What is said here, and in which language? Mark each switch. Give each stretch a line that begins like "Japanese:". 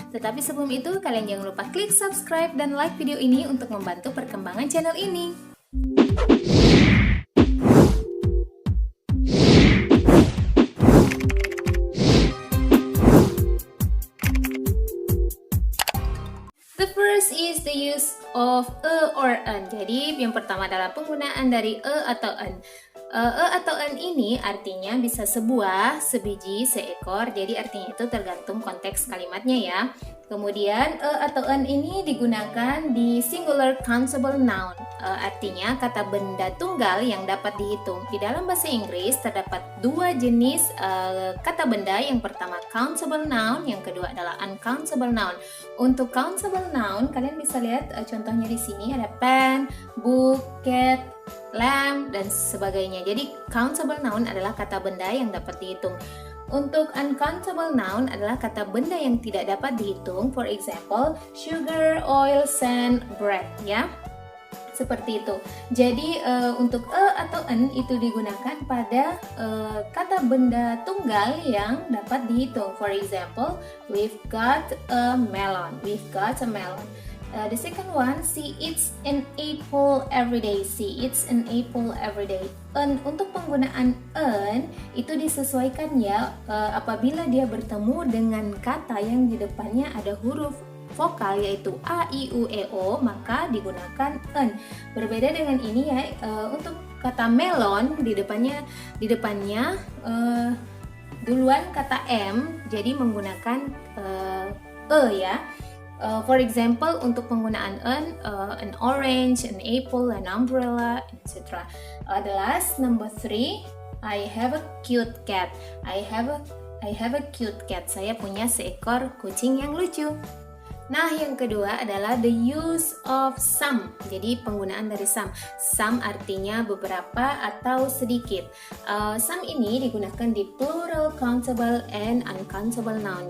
Indonesian: Tetapi sebelum itu, kalian jangan lupa klik subscribe dan like video ini untuk membantu perkembangan channel ini.
English: The first is the use of or en.
Indonesian: Jadi yang pertama adalah penggunaan dari atau en. Atau en ini artinya bisa sebuah, sebiji, seekor. Jadi artinya itu tergantung konteks kalimatnya ya. Kemudian atau en ini digunakan di singular countable noun. Artinya kata benda tunggal yang dapat dihitung. Di dalam bahasa Inggris terdapat dua jenis kata benda. Yang pertama countable noun, yang kedua adalah uncountable noun. Untuk countable noun, kalian bisa lihat contohnya di sini ada pen, book, cat, lamp, dan sebagainya. Jadi countable noun adalah kata benda yang dapat dihitung. Untuk uncountable noun adalah kata benda yang tidak dapat dihitung.
English: For example, sugar, oil, sand, bread, ya.
Indonesian: Seperti itu. Jadi untuk atau en itu digunakan pada kata benda tunggal yang dapat dihitung.
English: For example, we've got a melon. We've got a melon. The second one, she eats an apple every day. She eats an apple every day.
Indonesian: Untuk penggunaan en itu disesuaikan ya apabila dia bertemu dengan kata yang di depannya ada huruf vokal yaitu a, i, u, e, o, maka digunakan en. Berbeda dengan ini ya, untuk kata melon di depannya duluan kata m, jadi menggunakan ya.
English: For example,
Indonesian: untuk penggunaan
English: an orange, an apple, an umbrella, etc. The last, number 3, I have a cute cat. I have a cute cat.
Indonesian: Saya punya seekor kucing yang lucu. Nah, yang kedua adalah
English: the use of some.
Indonesian: Jadi penggunaan dari some. Some artinya beberapa atau sedikit. Some ini digunakan di plural countable and uncountable noun.